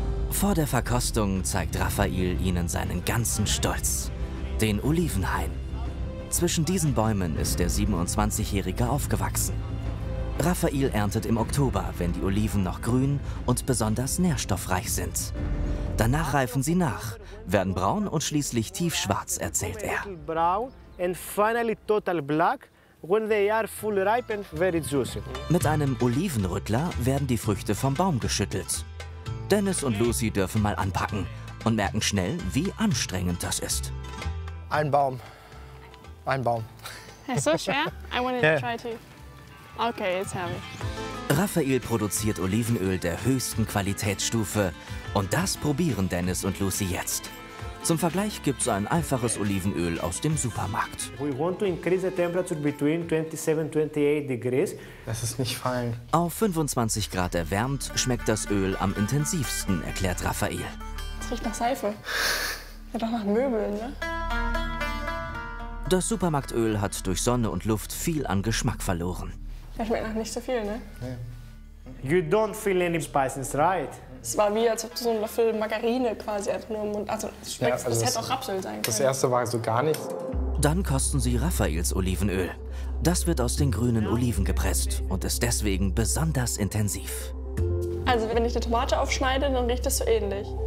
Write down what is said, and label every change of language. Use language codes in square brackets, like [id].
[de] Vor der Verkostung zeigt Raphael ihnen seinen ganzen Stolz. Den Olivenhain. Zwischen diesen Bäumen ist der 27-Jährige aufgewachsen. Raphael erntet im Oktober, wenn die Oliven noch grün und besonders nährstoffreich sind. Danach reifen sie nach, werden braun und schließlich tiefschwarz, erzählt er. [en] Brown and finally total black when they are full ripe and very juicy. [de] Mit einem Olivenrüttler werden die Früchte vom Baum geschüttelt. Dennis und Lucy dürfen mal anpacken und merken schnell, wie anstrengend das ist. Ein Baum. Ein Baum. Ist so schwer? [en] I wanted to try too. Okay, it's heavy. [de] Raphael produziert Olivenöl der höchsten Qualitätsstufe und das probieren Dennis und Lucy jetzt. Zum Vergleich gibt's ein einfaches Olivenöl aus dem Supermarkt. [en] We want to increase the temperature between 27 and 28 degrees. [de] Lass es nicht fallen. Auf 25 Grad erwärmt schmeckt das Öl am intensivsten, erklärt Raphael. Es riecht nach Seife. Ja, doch nach Möbeln, ne? Das Supermarktöl hat durch Sonne und Luft viel an Geschmack verloren. Der schmeckt nach nicht so viel, ne? [en] You don't feel any spices, right? [de] Es war wie, als ob du so einen Löffel Margarine quasi einfach nur im Mund... Also, es schmeckt, Ja, also das hätte auch Rapsöl sein können. Das erste war so gar nichts. Dann kosten sie Raphaels Olivenöl. Das wird aus den grünen Oliven gepresst und ist deswegen besonders intensiv. Also, wenn ich eine Tomate aufschneide, dann riecht das so ähnlich.